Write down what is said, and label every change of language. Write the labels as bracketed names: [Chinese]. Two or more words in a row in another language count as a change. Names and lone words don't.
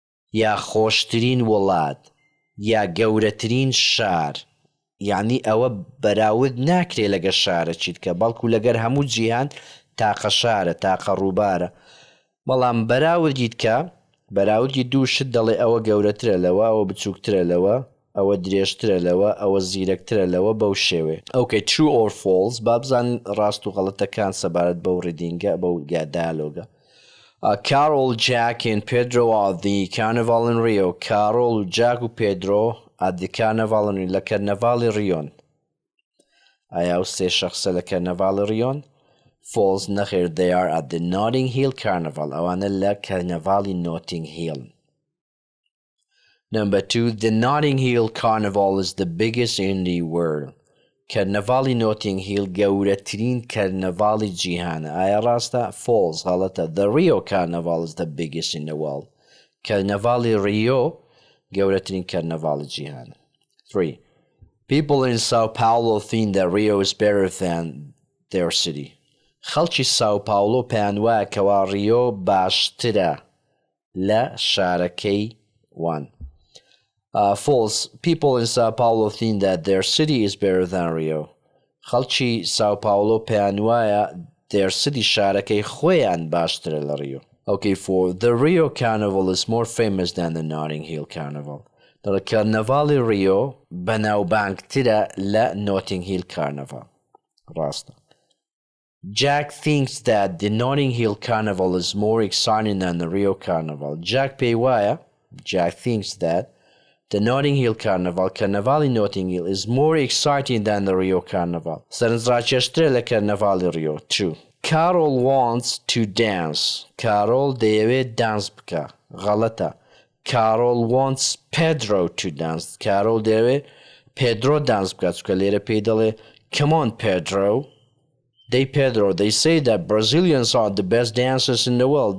[Central Kurdish] یا خۆشترین وڵات یا گەورەترین شار یعنی ئەوە بەراورد ناکرێ لەگە شارە چیت کە بەڵکو لەگەر هەموو جیهان تاقە شارە تاقە ڕووبارە بەڵام بەراوردیت کە بەراوردی دوو شت دەڵێ ئەوە گەورەترە لەوە ئەوە بچووکترە لەوە ئەوە درێژترە لەوە ئەوە زیرەکترە لەوە بەو شێوێ ئۆکەی [English] true or false [Central Kurdish] با بزانین ڕاست و غەڵەتەکان سەبارەت بەو ڕیدینگە بەو دایالۆگە [English] Carol, Jack and Pedro are the Carnival in Rio. Carol, Jack و Pedro at the Carnival in Rio. [Central Kurdish] لە کەرنەڤاڵی ڕیۆن ئایا ئەو سێ شەخسە لە کەرنەڤاڵی ڕیۆن False نەخێر [English] they are at the Notting Hill Carnival [Central Kurdish] ئەوانە لە کەرنەڤاڵی Notting Hill. [English] Number 2, the Notting Hill Carnival is the biggest in the world. [Central Kurdish] کەرنەڤاڵی Notting Hill گەورەترین کەرنەڤاڵی جیهانە ئایا ڕاستە false غەڵەتە [English] the Rio Carnival is the biggest in the world. [Central Kurdish] کەرنەڤاڵی ڕیۆ گەورەترین کەرنەڤاڵی جیهانە. [English] 3. People in Sao Paulo think that Rio is better than their city. [Central Kurdish] خەڵکی ساو پاولۆ پێیان وایە کەوا ڕیۆ باشترە لە شارەکەی وان. [English] False. People in Sao Paulo think that their city is better than Rio. [Central Kurdish] خەڵکی ساو پاولۆ پێیان وایە [English] their city [Central Kurdish] شارەکەی خۆیان باشترە لە ڕیۆ. [English] Okay, 4. The Rio Carnival is more famous than the Notting Hill Carnival. [Central Kurdish] دەڵێ کەرنەڤاڵی ڕیۆ بەناوبانگترە لە Notting Hill Carnival. ڕاستە. [English] Jack thinks that the Notting Hill Carnival is more exciting than the Rio Carnival. Jack [Central Kurdish] pێی وایە [English] Jack thinks that the Notting Hill Carnival کەرنەڤاڵی Notting Hill is more exciting than the Rio Carnival. [Central Kurdish] سەرنجڕاکێشترە لە کەرنەڤاڵی ڕیۆ. 2. [English] Carol wants to dance. [Central Kurdish] Carol دەیەوێت دانس بکە. غەڵەتە. [English] Carol wants Pedro to dance. [Central Kurdish] Carol دەیەوێت Pedro دانس بکات چونکە لێرە پێی دەڵێ [English] Come on Pedro. They say that Brazilians are the best dancers in the world.